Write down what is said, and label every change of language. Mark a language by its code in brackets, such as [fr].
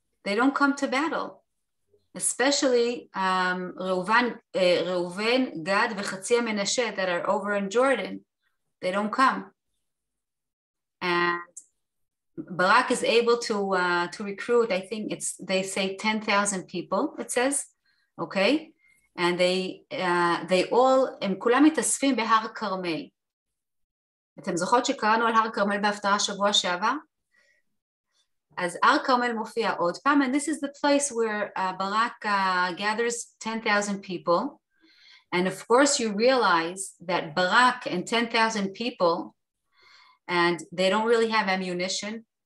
[en] They don't come to battle. Especially Reuven, Gad, וחצי המנשה that are over in Jordan. They don't come. And Barak is able to recruit, I think they say 10,000 people, it says, okay? And they all, [he] הם כולם מתאספים בהר כרמל. אתם זוכרות שקראנו על הר כרמל בהפטרה שבוע שעבר? אז הר כרמל מופיע עוד פעם, [en] and this is the place where Barak gathers 10,000 people. And of course you realize that Barak and 10,000 people, and they don't really have ammunition.